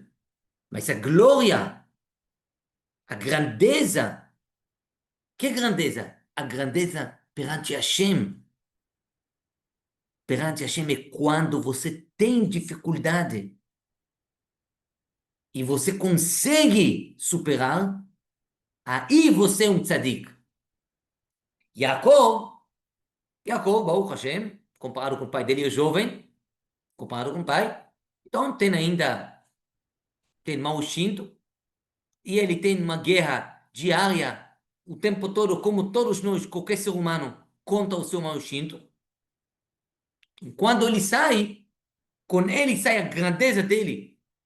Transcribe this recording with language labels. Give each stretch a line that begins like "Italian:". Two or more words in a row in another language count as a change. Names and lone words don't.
Portuguese: Mas a glória, a grandeza, que grandeza? A grandeza perante Hashem. Perante Hashem é quando você tem dificuldade e você consegue superar, aí você é um tzadik. Yaakov,
Hebrew: ברוך השם,
Portuguese: comparado com o pai dele, é jovem, comparado com o pai, então tem mau instinto, e ele tem uma guerra diária, o tempo todo, como todos nós, qualquer ser humano, contra o seu mau instinto. Quando ele sai, com ele sai a grandeza dele.